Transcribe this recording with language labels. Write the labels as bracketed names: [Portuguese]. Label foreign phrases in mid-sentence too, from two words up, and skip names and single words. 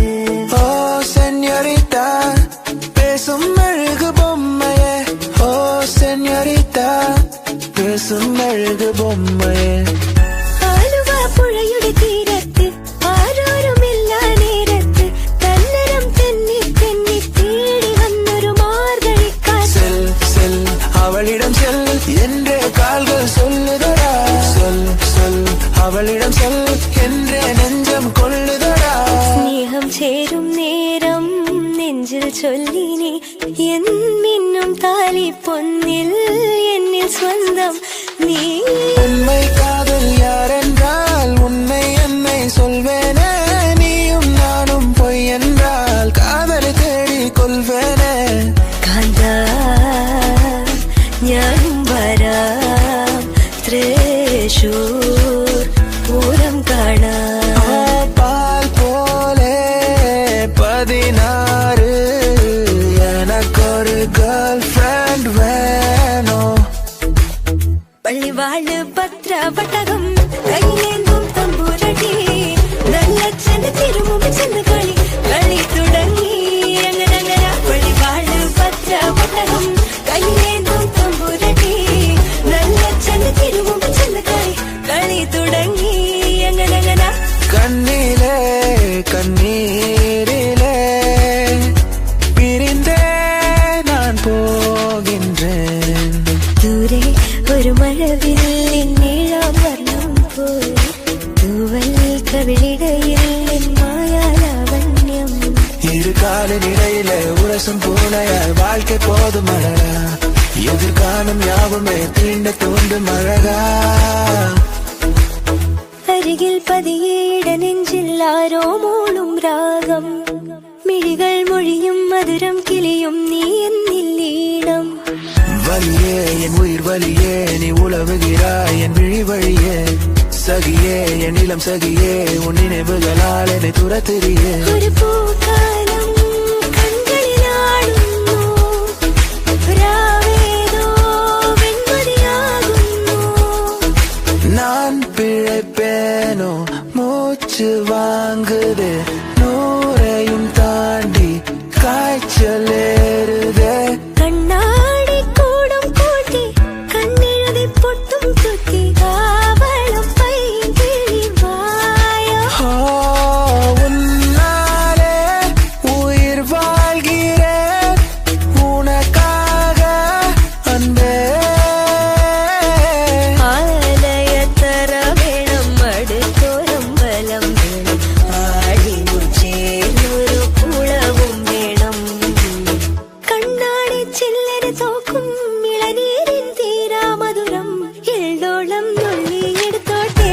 [Tamil] ஓ செஞ்ஞோரிட்டா பேசும் மெழுகு பொம்மையே, ஓ செஞ்ஞோரிட்டா பேசும் மெழுகு பொம்மையே. [Malayalam] ആലുവ പുഴയുടെ തീരത്ത് ആരോരുമില്ല നേരത്ത് തന്നരം തെന്നി തെന്നി തേടി വന്നൊരു മാർഗഴിക്കാറ്റ്. [Tamil] செல் செல் அவளிடம் செல் என்றே கால்கள் சொல்லுதடா, சொல் சொல் அவளிடம் செல் என்றே நெஞ்சம் கொள்ளுதடா. [Malayalam] സ്നേഹം ചേരും നേരം നെഞ്ചിൽ ചൊല്ലിനി എന്നും താലി പൊന്നിൽ എന്നിൽ സ്വന്തം നീ. [Tamil] உண்மை காதல் யாரென்றால் உன்னை என்னை சொல்வேனே, நீயும் நானும் பொய் என்றால் காதலை தேடி கொள்வேனே. [Malayalam] കാന്താ ഞാനും വരാം തൃശൂർ പൂരം കാണാം. [Tamil] பால் போலே 16 எனக்கொரு [English] girl friend [Tamil] வேணும். [Malayalam] പള്ളിവാള് പത്രവട്ടകം കൈലേന്തും തമ്പുരടി നല്ല ചെന്ന് തിരുമുമ്പ് ചെന്ന് കളി കളി തുടങ്ങി. അങ്ങനെ പള്ളിവാള് പത്രവട്ടകം കൈലേന്തും തമ്പുരടി നല്ല ചെന്ന് തിരുമുമ്പ് ചെന്ന് കളി കളി തുടങ്ങി. അങ്ങനെ [Tamil] கண்ணிலே கண்ணீரிலே பிரிந்தே நான் போகின்றேன். [Malayalam] ദൂരെ ഒരു മഴവില്ലിൻ നീളം വർണ്ണം പോയി തൂവൽ കവിളിടയിൽ നിൻ മായാലാവണ്യം. [Tamil] இரு காலினிடையில உரசும் பூனையாய் வாழ்க்கை போதும் அழகா, எதிர்காலம் யாவுமே தீண்ட தூண்டும் அழகா. [Malayalam] അരികിൽ പതിയേട നെഞ്ചിൽ ആരോ മൂളും രാഗം മിഴികൾ മൊഴിയും മധുരം കിളിയും നീ എന്നിൽ ഈണം. [Tamil] வலியே என் உயிர் வலியே நீ உலவுகிறாய் என் விழி வழியே, சகியே என் இளம் சகியே உன் நினைவுகளால் என்னை துரத்துறியே. [Malayalam] ഒരു പൂക്കാലം കൺകളിലാടുന്നു രാവേതോ വെൺമതിയാകുന്നു. [Tamil] நான் பிழைப்பேனோ மூச்சு வாங்குதே, நூறையும் தாண்டி காய்ச்சல் ஏறுதே. [Malayalam] കണ്ണാടി കൂടും കൂട്ടി കണ്ണെഴുതി പൊട്ടും കുത്തി കാവളം പൈകിളി വായോ. [Tamil] ஓ, உன்னாலே உயிர் வாழ்கிறேன் உனக்காக அன்பே. [Malayalam] ആലയത്തറ വേണം അടുത്തോരം ബലം വേണം ആടിനു ചേർന്നൊരു കുളവും വേണം. കണ്ണാടി ചില്ലര തോക്കും ഇളനീരിൻ തീരാ മധുരം എള്ളോളം നുള്ളിയെടുത്തോട്ടെ.